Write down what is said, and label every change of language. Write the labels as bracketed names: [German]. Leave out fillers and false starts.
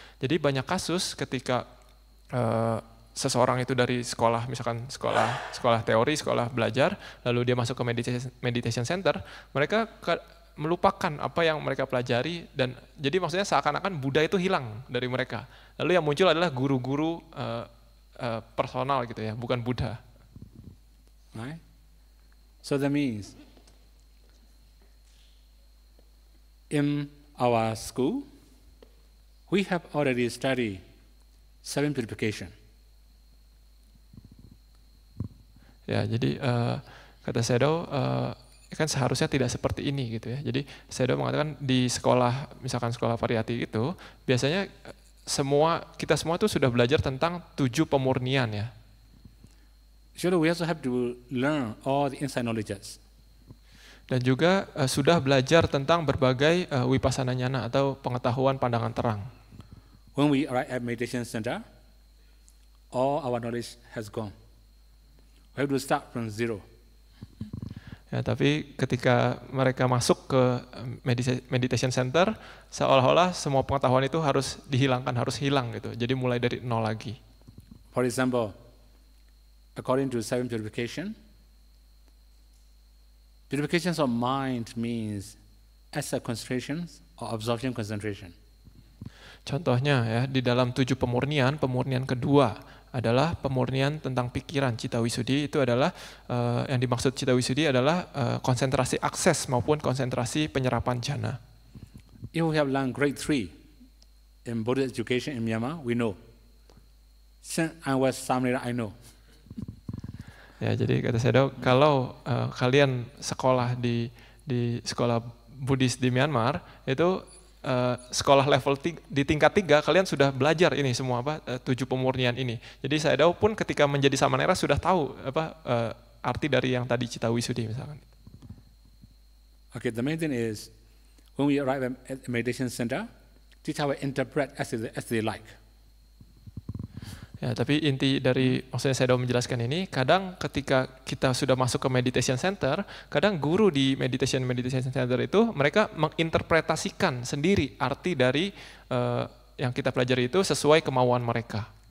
[Indonesian] Jadi banyak kasus ketika seseorang itu dari sekolah, misalkan sekolah teori, sekolah belajar, lalu dia masuk ke [English] meditation center, [Indonesian] mereka melupakan apa yang mereka pelajari, dan jadi maksudnya seakan-akan Buddha itu hilang dari mereka. Lalu yang muncul adalah guru-guru personal gitu ya, bukan Buddha. [English] Right? So that means in our school, we have already studied 7 purification. [Indonesian] Ya, jadi kata Sayadaw, kan seharusnya tidak seperti ini gitu ya. Jadi Sayadaw mengatakan di sekolah, misalkan sekolah Pariyati itu, biasanya kita semua tuh sudah belajar tentang 7 pemurnian ya. [English] Surely we also have to learn all the inside knowledges. [Indonesian] Dan juga sudah belajar tentang berbagai vipassana jnana atau pengetahuan pandangan terang. [English] When we arrive at meditation center, all our knowledge has gone. We have to start from zero. [Indonesian] Ya, tapi ketika mereka masuk ke [English] meditation center, [Indonesian] seolah-olah semua pengetahuan itu harus dihilangkan, harus hilang gitu. Jadi mulai dari nol lagi. [English] For example, according to 7 purification, purification of mind means asset concentration or absorption concentration. [Indonesian] Contohnya ya, di dalam 7 pemurnian kedua adalah pemurnian tentang pikiran, Citta Wissuddhi. Itu adalah yang dimaksud Citta Wissuddhi adalah konsentrasi akses maupun konsentrasi penyerapan jhana. [English] If we have learned grade 3 in Buddhist education in Myanmar, we know. Since I was Samanera, I know. [Indonesian] Ya, jadi kata Sayadaw, kalau kalian sekolah di sekolah Buddhis di Myanmar, itu sekolah level di tingkat 3 kalian sudah belajar ini semua 7 pemurnian ini. Jadi Sayadaw pun ketika menjadi Samanera sudah tahu arti dari yang tadi Citta Wissuddhi misalkan. [English] Okay, the main thing is when we arrive at the meditation center, teacher will interpret as they like. [Indonesian] Ya, tapi inti dari maksudnya saya sudah menjelaskan ini, kadang ketika kita sudah masuk ke [English] meditation center, [Indonesian] kadang guru di meditation center itu mereka menginterpretasikan sendiri arti dari yang kita pelajari itu sesuai kemauan mereka.